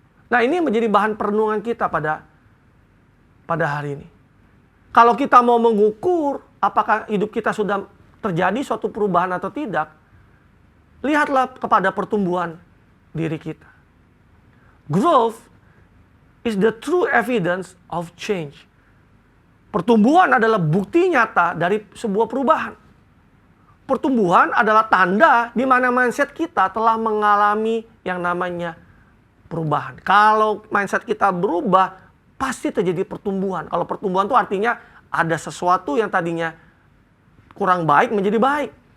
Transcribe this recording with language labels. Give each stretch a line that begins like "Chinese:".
Indonesian: Nah, ini menjadi bahan perenungan kita pada hari ini. Kalau kita mau mengukur apakah hidup kita sudah terjadi suatu perubahan atau tidak, lihatlah kepada pertumbuhan diri kita.
English: Growth is the true evidence of change.
Indonesian: Pertumbuhan adalah bukti nyata dari sebuah perubahan. Pertumbuhan adalah tanda di mana mindset kita telah mengalami yang namanya perubahan. Kalau mindset kita berubah, pasti terjadi pertumbuhan. Kalau pertumbuhan itu artinya ada sesuatu yang tadinya kurang baik menjadi baik.